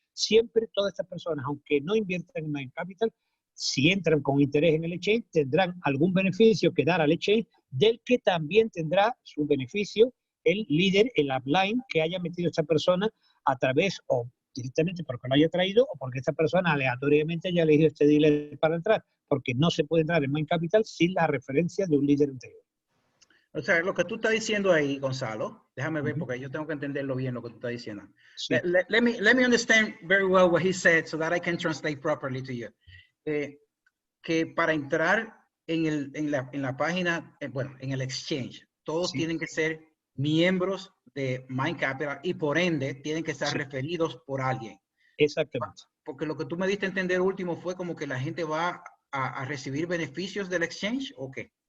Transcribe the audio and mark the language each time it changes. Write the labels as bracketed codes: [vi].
[es] Siempre todas estas personas, aunque no inviertan en Mind.Capital, si entran con interés en el exchange, tendrán algún beneficio que dar al exchange, del que también tendrá su beneficio el líder, el upline que haya metido esta persona a través o directamente porque lo haya traído o porque esta persona aleatoriamente haya elegido este dealer para entrar, porque no se puede entrar en Mind.Capital sin la referencia de un líder anterior. O sea, lo que tú estás diciendo ahí, Gonzalo, déjame ver porque yo tengo que entenderlo bien lo que tú estás diciendo. Sí. [en] Let me understand very well what he said so that I can translate properly to you. [es] Que para entrar en la página, bueno, en el exchange, todos tienen que ser miembros de Mind.Capital y por ende tienen que estar referidos por alguien. Exactamente. Porque lo que tú me diste a entender último fue como que la gente va a recibir beneficios del exchange, ¿o qué?